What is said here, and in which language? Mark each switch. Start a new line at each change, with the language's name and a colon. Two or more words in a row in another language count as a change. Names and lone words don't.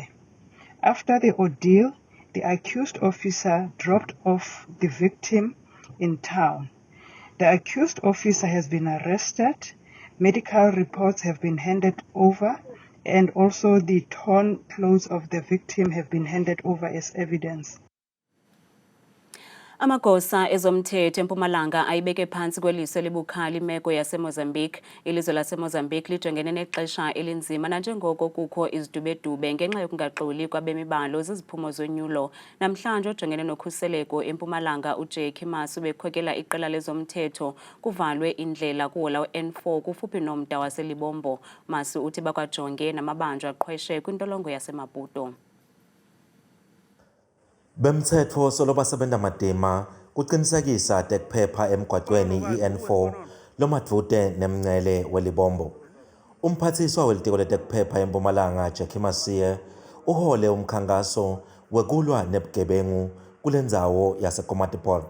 English: After the ordeal, the accused officer dropped off the victim in town. The accused officer has been arrested. Medical reports have been handed over, and also the torn clothes of the victim have been handed over as evidence.
Xhosa: Amagosa ezomthetho eMpumalanga ayibeke phansi kweliso elibukhali imeko yaseMozambique. Ilizwe laseMozambique lijongene nexesha elinzima nanjengoko kukho izidubedube ngenxa yokungaxoli kwabemibalo ziziphumo zonyulo. Namhlanje ujongene nokhuseleko eMpumalanga uJackie Masu bekhokela iqela lezomthetho kuvalwe indlela kuhola N4 kufuphi nomda waseLibombo. Masu uthi bakwajonge namabanjwa aqhweshe kwintolongo yaseMaputo.
Swati: Bemthetho solo basebenta madima kuqinisekisa tekuphepha emgwaqweni iN4 lomadvute nemngcele weLibombo. Umphathiswa welitiko letekuphepha eMpumalanga Jackie Masiye uhole umkhankaso wekulwa nebugebengu kulendzawo yaseKomatipoort.